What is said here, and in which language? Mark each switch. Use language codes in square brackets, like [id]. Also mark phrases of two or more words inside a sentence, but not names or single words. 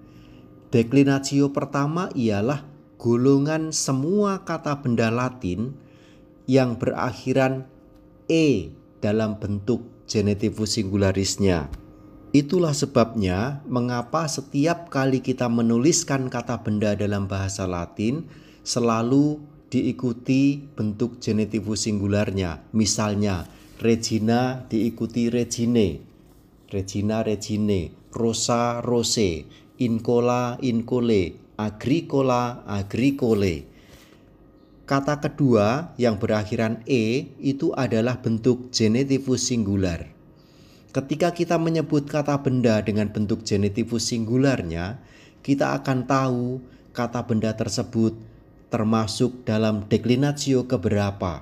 [id] Declinatio pertama ialah golongan semua kata benda Latin yang berakhiran e dalam bentuk [la] genitivus singularisnya. [id] Itulah sebabnya mengapa setiap kali kita menuliskan kata benda dalam bahasa Latin selalu diikuti bentuk [la] genitivus singularnya. [id] Misalnya Regina diikuti regine, [la] Regina regine, Rosa rose, Incola incole, Agricola agricole. [id] Kata kedua yang berakhiran e itu adalah bentuk [la] genitivus singular. [id] Ketika kita menyebut kata benda dengan bentuk [la] genitivus singularnya, [id] kita akan tahu kata benda tersebut termasuk dalam declinatio keberapa.